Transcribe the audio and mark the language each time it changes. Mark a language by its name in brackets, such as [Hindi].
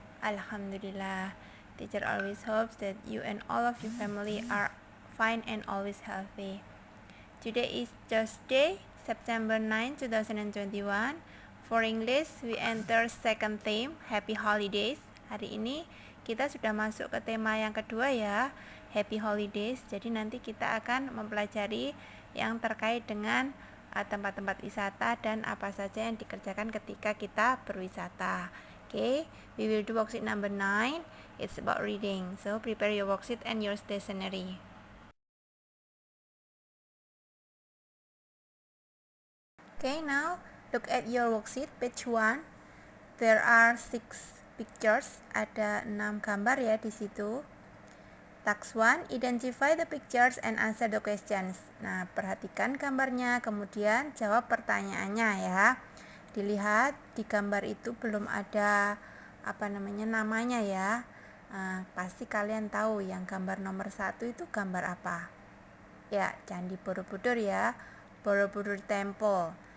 [English] Alhamdulillah. Teacher always hopes that you and all of your family are fine and always healthy. Today is Thursday, September 9, 2021. For English, we enter second theme, Happy Holidays. [Indonesian] Hari ini kita sudah masuk ke tema yang kedua ya, Happy Holidays. Jadi nanti kita akan mempelajari yang terkait dengan tempat-tempat wisata dan apa saja yang dikerjakan ketika kita berwisata. [English] Okay, we will do worksheet number 9. It's about reading. So prepare your worksheet and your stationery. Okay, now look at your worksheet, page 1. There are 6 pictures. [Indonesian] Ada 6 gambar ya di situ. [English] Task 1, identify the pictures and answer the questions. [Indonesian] Nah, perhatikan gambarnya, kemudian jawab pertanyaannya ya. Dilihat di gambar itu belum ada namanya ya. Pasti kalian tahu yang gambar nomor 1 itu gambar apa? Ya, Candi Borobudur ya. Borobudur Temple.